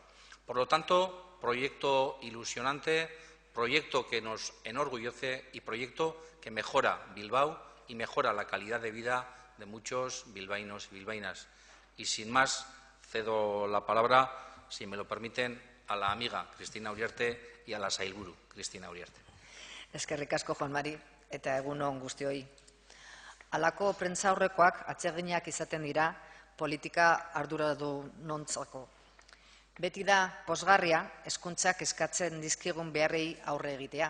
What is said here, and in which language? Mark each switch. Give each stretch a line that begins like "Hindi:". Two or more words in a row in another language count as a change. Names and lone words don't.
Spanish: Por lo tanto, proyecto ilusionante, proyecto que nos enorgullece y proyecto que mejora Bilbao y mejora la calidad de vida de muchos bilbaínos y bilbaínas. Y sin más, cedo la palabra, si me lo permiten, a la amiga Cristina Uriarte y a la sailburu Cristina Uriarte.
Basque: Eskerrik asko, Juan Mari, eta egun on guztioi. Halako prentsaurrekoak atseginak izaten dira politika arduradunontzako. Beti da pozgarria hezkuntzak eskatzen dizkigun beharrei aurre egitea.